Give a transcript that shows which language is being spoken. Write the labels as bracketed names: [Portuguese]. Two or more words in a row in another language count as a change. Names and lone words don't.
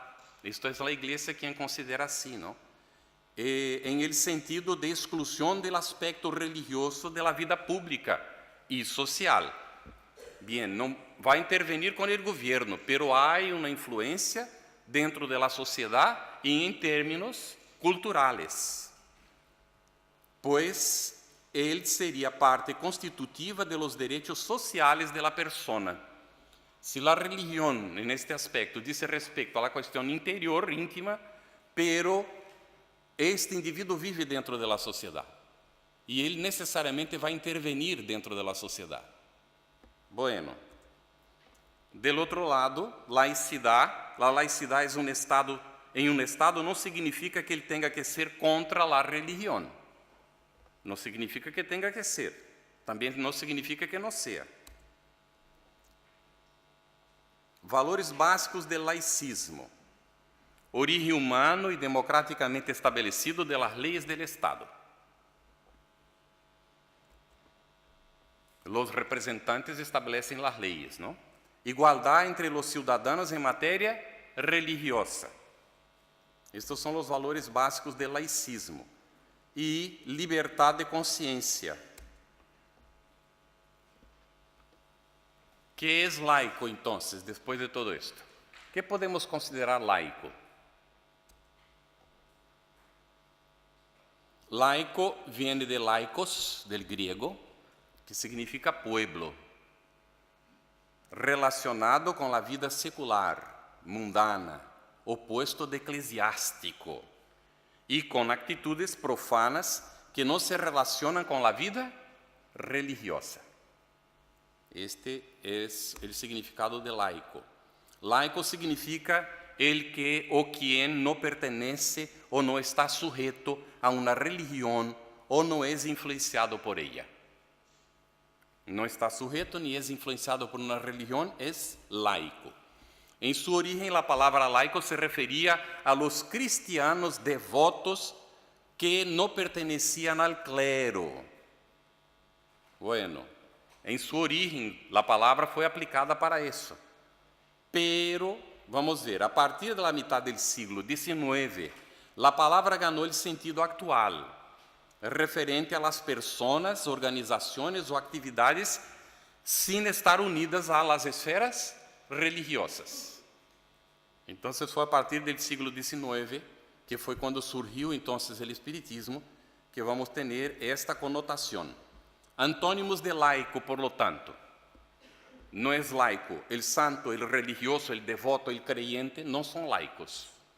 [Portuguese] Isto é a igreja quem considera assim, não? Em el sentido de exclusão do aspecto religioso da vida pública e social. Bien, não vai intervenir com o governo, pero há uma influência dentro da sociedade e em termos culturais. Pois ele seria parte constitutiva [Spanish] de los derechos sociales de la persona. [Portuguese] Se a religião, neste aspecto, diz respeito à questão interior, íntima, pero este indivíduo vive dentro da sociedade e ele necessariamente vai intervenir dentro da sociedade. Bueno, del outro lado, laicidade. A laicidade em um estado não significa que ele tenha que ser contra a religião. Não significa que tenha que ser. Também não significa que não seja. Valores básicos do laicismo. Origem humano e democraticamente estabelecido [Spanish] de las leyes del Estado. Los representantes establecem las leyes, ¿no? [Portuguese] Igualdade entre [Spanish] los ciudadanos [Portuguese] em matéria religiosa. Estes são os valores básicos do laicismo. E liberdade de consciência. Que é laico, então, depois de todo isto? Que podemos considerar laico? Laico vem de laikos, [Spanish] del griego, [Portuguese] que significa pueblo, relacionado com a vida secular, mundana, oposto de eclesiástico, e com atitudes profanas que não se relacionam com a vida religiosa. Este é o significado de laico. Laico significa el que ou quien não pertenece ou não está sujeito a uma religião ou não é influenciado por ella. Não está sujeito nem é influenciado por uma religião, é laico. Em sua origem, a palavra laico se referia a [Spanish] los cristianos devotos [Portuguese] que não perteneciam [Spanish] al clero. [Portuguese] Bueno, em sua origem, a palavra foi aplicada para isso. Pero, vamos ver, a partir da metade do século XIX, a palavra ganhou o sentido atual, referente a [Spanish] las personas, [Portuguese] organizações ou atividades sem estar unidas a [Spanish] las esferas religiosas. [Portuguese] Então, foi a partir do século XIX, que foi quando surgiu então o espiritismo, que vamos ter esta conotação. Antônimos de laico, [Spanish] por lo tanto, [Portuguese] não é laico, [Spanish] el santo, el religioso, el devoto, el creyente, [Portuguese] não são laicos.